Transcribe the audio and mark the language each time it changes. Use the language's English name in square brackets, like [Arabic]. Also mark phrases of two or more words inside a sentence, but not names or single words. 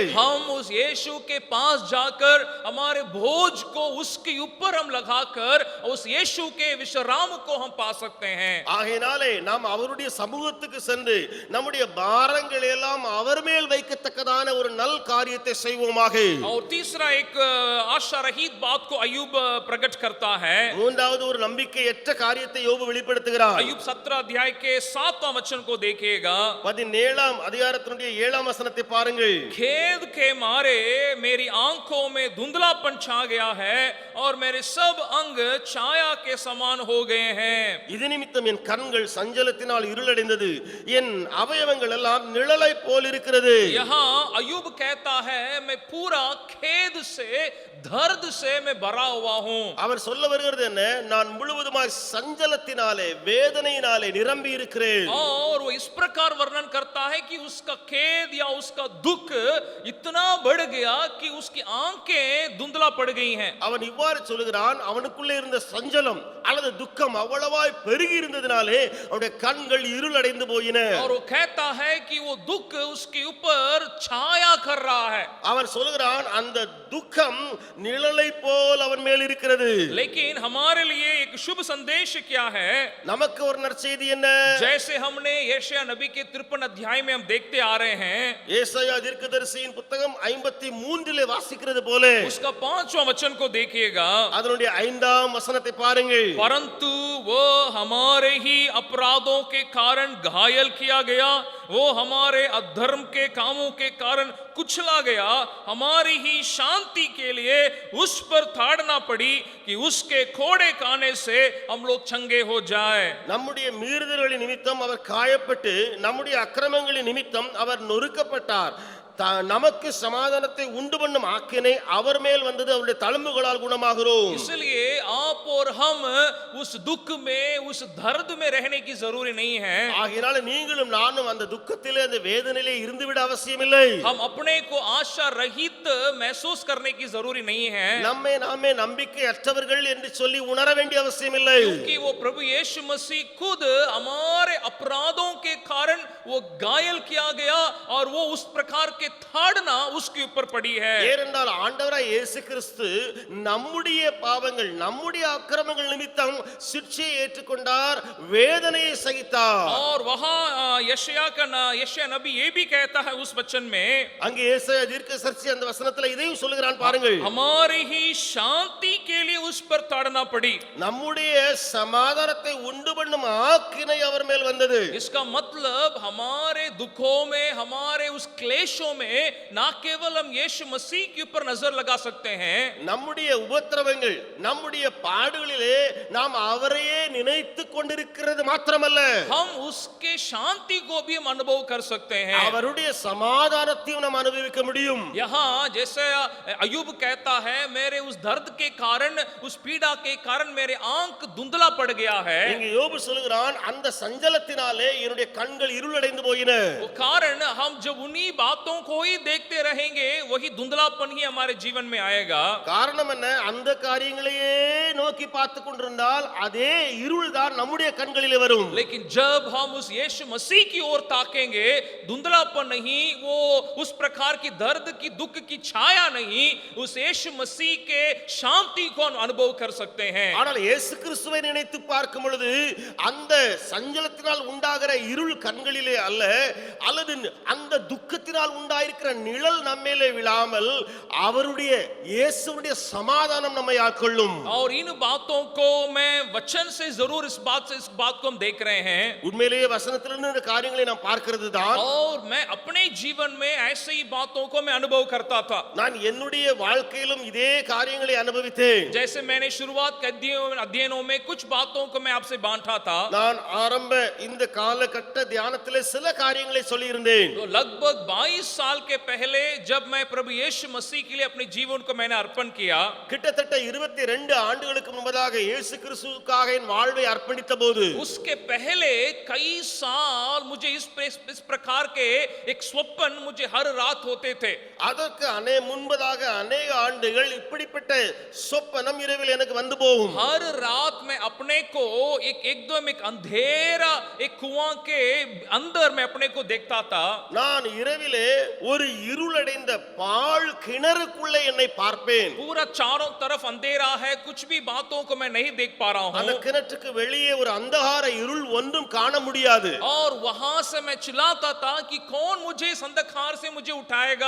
[Hindi] हम उस यीशु के पास जाकर हमारे बोझ को उसके ऊपर हम लगाकर उस यीशु के विश्राम को हम पा सकते हैं. [Tamil] ஆகையாலே நாம் அவருடைய சமூகத்துக்கு சென்று நம்முடைய பாரங்களை எல்லாம் அவர் மேல் வைக்கத்தக்கதான ஒரு நல் காரியத்தை செய்வோமாக. [Hindi] और तीसरा एक आशा रहित बात को अय्यूब प्रकट करता है. [Tamil] மூன்றாவது ஒரு நம்பிக்கையற்ற காரியத்தை யோபு வெளிப்படுத்துகிறார். [Hindi] अय्यूब 17 अध्याय के 7वां वचन को देखिएगा. [Tamil] 17ஆம் அதிகாரத்தினுடைய 7ஆம் வசனத்தை பாருங்கள். [Hindi] खेद के मारे मेरी आंखों में धुंधलापन छा गया है और मेरे सब अंग छाया के समान हो गए हैं. [Tamil] இது நிமித்தம் என் கண்கள் சஞ்சலத்தினால் இருளடைந்தது, என் அவயவங்கள் எல்லாம் நிழலை போல் இருக்கிறது. [Hindi] यहाँ अय्यूब कहता है मैं पूरा खेद से दर्द से मैं भरा हुआ हूं. [Tamil] அவர் சொல்ல வருகிறது என்ன, நான் முழுவதுமாய் சஞ்சலத்தினாலே வேதனையினாலே நிரம்பி இருக்கிறேன். [Hindi] और वो इस प्रकार वर्णन करता है कि उसका खेद या उसका दुख इतना बढ़ गया कि उसकी आंखें धुंधला पड़ गई हैं. [Tamil] அவன் இவ்வாறு சொல்கிறான், அவனுக்குள்ளே இருந்த சஞ்சலம் அல்லது துக்கம் அவ்வளவாய் பெருகி இருந்ததினாலே அவனுடைய கண்கள் இருளடைந்து போயின. [Hindi] और वो कहता है कि वो दुख उसके ऊपर छाया कर रहा है. [Tamil] அவன் சொல்கிறான், அந்த துக்கம் நிழலை போல் அவன் மேல் இருக்கிறது. [Hindi] लेकिन हमारे लिए एक शुभ संदेश क्या है? [Tamil] நமக்கு ஒரு நற்செய்தி என்ன? [Hindi] जैसे हमने यशायाह नबी के 53 अध्याय में हम देखते आ रहे हैं, [Tamil] ஏசாயா தீர்க்கதரிசியின் புத்தகம் 53 வாசிக்கிறது போல [Hindi] उसका 5वां वचन को देखिएगा, [Tamil] அதனுடைய 5ஆம் வசனத்தை பாருங்கள். [Hindi] परंतु वो हमारे ही अपराधों के कारण घायल किया गया, वो हमारे अधर्म के कामों के कारण कुचला गया, हमारी ही शांति के लिए उस पर ताड़ना पड़ी कि उसके कोड़े खाने से हम लोग चंगे हो जाए. [Tamil] நம்முடைய மீறுதல்களின் நிமித்தம் அவர் காயப்பட்டு நம்முடைய அக்கிரமங்களின் நிமித்தம் அவர் நொறுக்கப்பட்டார். நமக்கு சமாதானத்தை உண்டு பண்ணும் ஆக்கினை அவர் மேல் வந்தது, அவருடைய தழும்புகளால் குணமாகிறோம். [Hindi] इसलिए आप और हम उस दुख में, उस दर्द में रहने की जरूरी नहीं है. [Tamil] ஆகையால நீங்களும் நானும் அந்த துக்கத்திலே அந்த வேதனையிலே இருந்துவிட அவசியமில்லை. [Hindi] हम अपने को आशा रहित महसूस करने की जरूरी नहीं है, [Tamil] நம்மை நாமே நம்பிக்கையற்றவர்கள் என்று சொல்லி உணர வேண்டிய அவசியமில்லை. [Hindi] क्योंकि वो प्रभु यीशु मसीह खुद हमारे अपराधों के कारण वो घायल किया गया और वो उस प्रकार के தாடனா उसके ऊपर पड़ी है. [Tamil] ஏனென்றால் ஆண்டவராய் இயேசு கிறிஸ்து நம்முடைய பாவங்கள் நம்முடைய அக்கிரமங்கள் நிமித்தம் சிட்சையை ஏற்றுக்கொண்டார், வேதனையை சகித்தார். [Hindi] और वहां यशाया नबी ये भी कहता है उस वचन में, [Tamil] அங்கே ஏசாயா தீர்க்கதரிசி அந்த வசனத்துல இதையும் சொல்லுகிறான் பாருங்கள். [Hindi] हमारी ही शांति के लिए उस पर ताड़ना पड़ी. [Tamil] நம்முடைய சமாதானத்தை உண்டு பண்ணும் ஆக்கினை அவர் மேல் வந்தது. [Hindi] इसका मतलब हमारे दुखों में, हमारे उस क्लेशों में ना केवल हम यीशु मसीह के ऊपर नजर लगा सकते हैं, [Tamil] நம்முடைய உபத்திரவங்கள் நம்முடைய பாடுகளிலே நாம் அவரையே நினைத்து கொண்டிருக்கிறது மாத்திரமல்ல, [Hindi] हम उसके शांति को भी हम अनुभव कर सकते हैं. [Tamil] அவருடைய சமாதானத்தையும் நாம் அனுபவிக்க முடியும். [Hindi] यहाँ जैसे अयूब कहता है, मेरे उस दर्द के कारण, उस पीड़ा के कारण मेरे आंख धुंधला पड़ गया है. [Tamil] இங்கே யோபு சொல்கிறான், அந்த சஞ்சலத்தினாலே என்னுடைய கண்கள் இருளடைந்து போயின. [Hindi] वो कारण हम जब उन्हीं बातों को ही देखते रहेंगे, वही धुंधलापन ही हमारे जीवन में आएगा. [Tamil] காரணம் என்ன? அந்த காரியங்களையே நோக்கி பார்த்து கொண்டிருந்தால் அதே இருள் தான் நம்முடைய கண்களிலே வரும். [Hindi] लेकिन जब हम उस यीशु मसीह की ओर ताकेंगे, धुंधलापन नहीं, वो उस प्रकार की दर्द की, दुख की छाया नहीं, उस यीशु मसीह के शांति को अनुभव कर सकते हैं. [Tamil] ஆனால் இயேசு கிறிஸ்துவை நினைத்து பார்க்கும் பொழுது அந்த சஞ்சலத்தினால் உண்டாகிற இருள் கண்களிலே அல்ல, அல்லது அந்த துக்கத்தினால் உண்டாயிருக்கிற நிழல் நம்மேலே விழாமல் அவருடைய இயேசுவுடைய சமாதானம் நம்மை ஆட்கொள்ளும். [Hindi] और इन बातों को मैं वचन से जरूर इस बात को हम देख रहे हैं. [Tamil] உண்மையிலேயே வசனத்திலிருந்து இந்த காரியங்களை நாம் பார்க்கிறது தான். [Hindi] और मैं अपने जीवन में ऐसे ही बातों को मैं अनुभव करता था. [Tamil] நான் என்னுடைய வாழ்க்கையிலும் இதே காரியங்களை அனுபவித்தேன். [Hindi] जैसे मैंने शुरुआत के अध्ययनों में कुछ बातों को मैं आपसे बांटा था. [Tamil] நான் ஆரம்ப இந்த காலகட்ட தியானத்திலே சில காரியங்களை சொல்லி இருந்தேன். [Hindi] तो लगभग 22 साल के पहले जब मैं प्रभु यीशु मसीह के लिए अपने जीवन को मैंने अर्पण किया, [Tamil] கிட்டத்தட்ட 22 ஆண்டுகளுக்கு முன்பதாக இயேசு கிறிஸ்துவுக்காக என் வாழ்வை அர்ப்பணித்த போது [Hindi] उसके पहले कई साल मुझे इस प्रकार के एक स्वप्न मुझे हर रात होते थे. [Tamil] அதற்கு முன்பதாக अनेक ஆண்டுகள் இப்படிப்பட்ட சொப்பனம் இரவில் எனக்கு வந்து போகும். [Hindi] हर रात मैं अपने को एकदम एक अंधेरा एक कुआं के अंदर मैं अपने को देखता था. [Tamil] நான் இரவிலே ஒரு இருளடைந்த பாழ் கிணறுக்குள்ளே என்னை பார்ப்பேன். [Hindi] पूरा चारों तरफ अंधेरा है, कुछ भी बातों को मैं नहीं देख पा रहा [Tamil] அந்த [Hindi] हूं. [Tamil] கிணற்றுக்கு வெளியே ஒரு அந்தகார இருள் ஒன்றும் காண முடியாது. [Hindi] और वहां से मैं चिल्लाता था कि कौन मुझे इस अंधकार से मुझे उठाएगा.